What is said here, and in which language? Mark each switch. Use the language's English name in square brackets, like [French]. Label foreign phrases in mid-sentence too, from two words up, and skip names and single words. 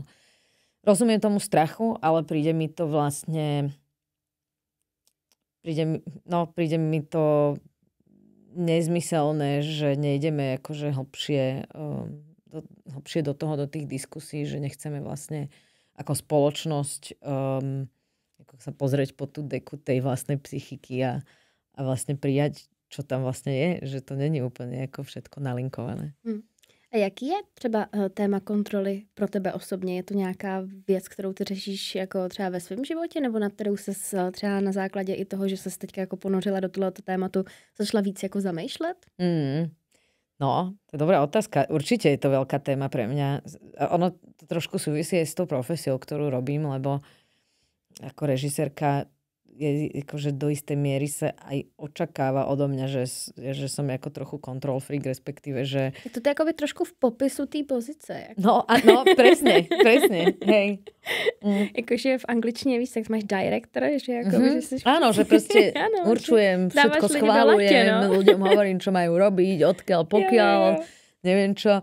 [Slovak] Rozumiem tomu strachu, ale príde mi to vlastne príde mi to nezmyselné, že nejdeme akože hlbšie do tých diskusí, že nechceme vlastne ako spoločnosť ako sa pozrieť po tú deku tej vlastnej psychiky a vlastne prijať, čo tam vlastne je, že to není úplne ako všetko nalinkované. [Czech] A jaký je třeba téma kontroly pro tebe osobně? Je to nějaká věc, kterou ty řešíš jako třeba ve svém životě, nebo na kterou ses třeba na základě i toho, že ses teďka jako ponořila do tohoto tématu, začala víc jako zamýšlet? No, to je dobrá otázka. [Slovak] Určite je to veľká téma pre mňa. Ono to trošku súvisí aj s tou profesiou, ktorú robím, lebo ako režisérka je akože do istej miery sa aj očakáva odo mňa, že som ako trochu [English] control freak, [Slovak] respektíve, že... [Czech] Je to akoby trošku v popisu té pozice. [Slovak] No, presne, hej. [Czech] Jakože v angličtině víš, tak máš director, že jako, že jsi... [Slovak] Áno, že proste určujem, všetko schválujem, ľuďom hovorím, čo majú robiť, odkiaľ, pokiaľ, neviem čo.